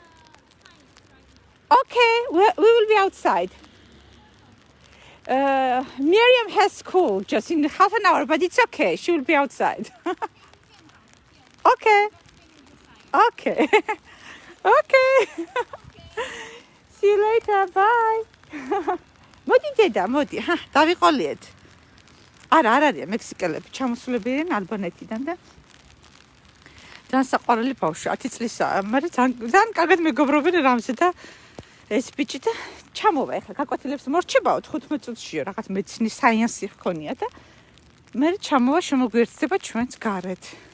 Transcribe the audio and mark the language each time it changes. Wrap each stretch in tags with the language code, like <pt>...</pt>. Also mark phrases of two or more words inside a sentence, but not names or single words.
<en>Okay, we will be outside. Miriam has school just in half an hour, but it's okay. She will be outside. Okay. Okay. Okay. See you later. Bye.</en> <ka>მოდი დედა, მოდი. დავიყოლიეთ. არ არის მექსიკელები ჩამოსულები ალბანეთიდან და ძალიან საყვარელი ბავშვი 10 წლისაა, მაგრამ ძალიან კარგად მეგობრობენ რამზე და ეს ბიჭი და ჩამოვა ახლა გაკვეთილებს მორჩებაო 15 წუთშიო რაღაც მეცინის საიენსი ხონია და მე ჩამოვა შემოგვიერთდება ჩვენს გარეთ.</ka>